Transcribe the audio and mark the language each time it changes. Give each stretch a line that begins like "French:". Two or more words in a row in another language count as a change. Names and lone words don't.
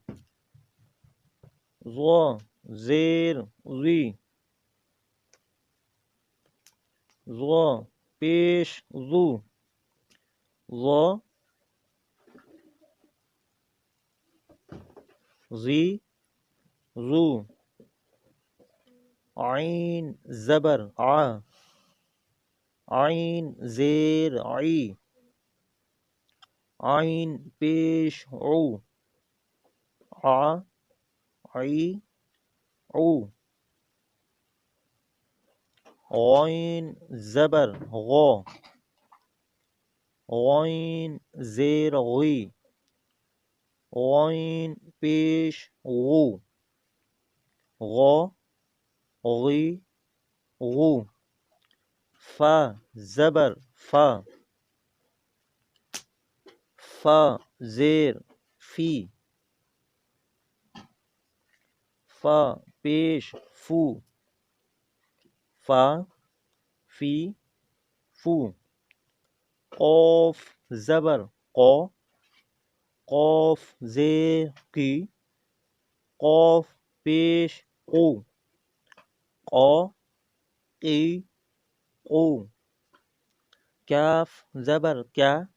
Urdu: زوا زیر زی، زوا پیش زو، زا زی زو، عین زبر ع، عین زیر عی، عین پیش عو، ع عی عو، غین زبر غا، غین زیر غی، غین پیش غو، غا غی غو، فا زبر فا، فا زیر فی، فا پیش فو، فا فی فو، قوف زبر قو، قوف زیر کی، قوف پیش قو، قو قی قو، کاف زبر کیا،